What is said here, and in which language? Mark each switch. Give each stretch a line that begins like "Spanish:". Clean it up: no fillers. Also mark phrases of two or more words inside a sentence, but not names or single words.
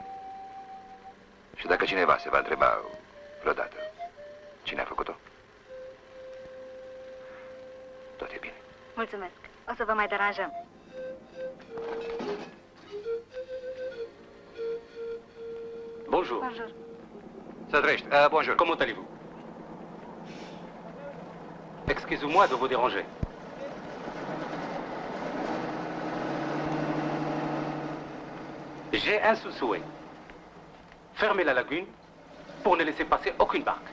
Romanian: Și dacă cineva se va întreba vreodată cine a făcut-o, tot e bine. Mulțumesc. O să vă mai deranjăm.
French: Bonjour. Bonjour.
Romanian: Să trăiești.
French: Bonjour. Comment allez-vous? Excusez-moi de vous déranger. J'ai un seul souhait. Fermer la lagune pour ne laisser passer aucune barque.